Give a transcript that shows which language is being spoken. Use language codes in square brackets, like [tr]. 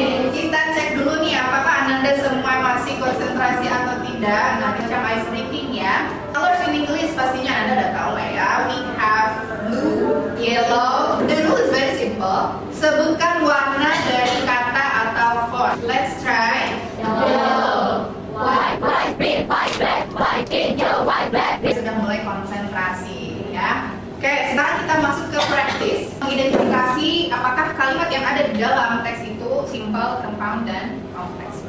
[id] Kita cek dulu nih apakah Anda semua masih konsentrasi atau tidak. Nah, macam ice breaking ya. [en] Colors in English [id] pastinya Anda udah tahu lah ya. [en] We have blue, yellow. The rule is very simple. [id] Sebutkan warna dari kata atau font. [en] Let's try. Yellow, white, green, white, green, yellow, white, green. [id] Sudah mulai konsentrasi ya. Oke, sekarang kita masuk ke praktis, mengidentifikasi apakah kalimat yang ada di dalam teks itu simple, compound, dan kompleks.